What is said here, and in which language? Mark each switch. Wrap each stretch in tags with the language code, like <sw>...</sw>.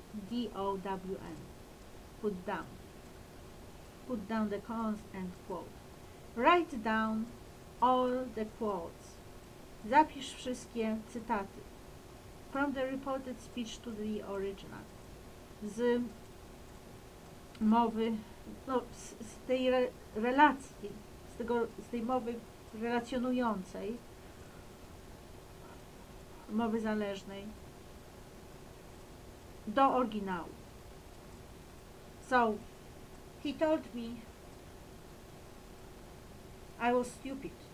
<en>D-O-W-N. Put down. Put down the cons and quote. Write down all the quotes.</en> <pl>Zapisz wszystkie cytaty.</pl> <en>From the reported speech to the original.</en> <pl>Z mowy, no, z tej relacji, z tej mowy relacjonującej, mowy zależnej, do oryginału.</pl> <en>So, he told me I was stupid.</en>